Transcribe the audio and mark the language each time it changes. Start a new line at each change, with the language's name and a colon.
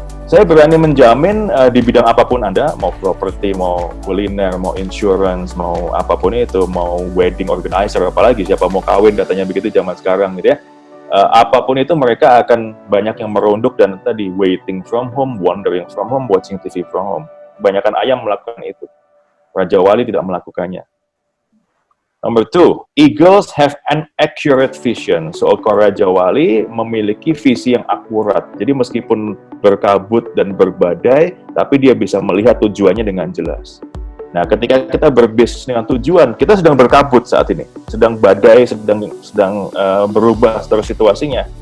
Indonesian: Saya berani menjamin di bidang apapun Anda, mau properti, mau kuliner, mau insurance, mau apapun itu, mau wedding organizer, apalagi siapa mau kawin katanya begitu zaman sekarang gitu ya. Apapun itu mereka akan banyak yang merunduk dan tadi
English: waiting from home, wandering from home,
Indonesian: watching TV from home. Kebanyakan ayam melakukan itu. Raja Wali tidak melakukannya.
English: Number 2, eagles have an accurate vision.
Indonesian: So, Raja Wali memiliki visi yang akurat. Jadi meskipun berkabut dan berbadai, tapi dia bisa melihat tujuannya dengan jelas. Nah, ketika kita berbisnis dengan tujuan, kita sedang berkabut saat ini, sedang badai, sedang berubah terus situasinya.